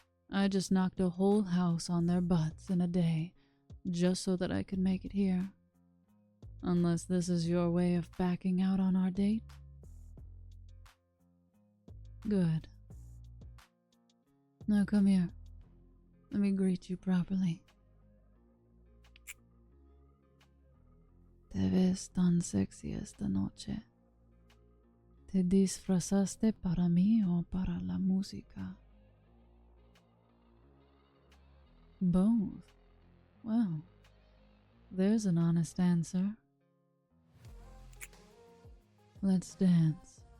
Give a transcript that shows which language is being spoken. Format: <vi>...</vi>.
<en>I just knocked a whole house on their butts in a day, just so that I could make it here. Unless this is your way of backing out on our date? Good. Now come here. Let me greet you properly.</en> <es>Te ves tan sexy esta noche. ¿Te disfrazaste para mí o para la música?</es> <en>Both. Well, there's an honest answer. Let's dance.</en>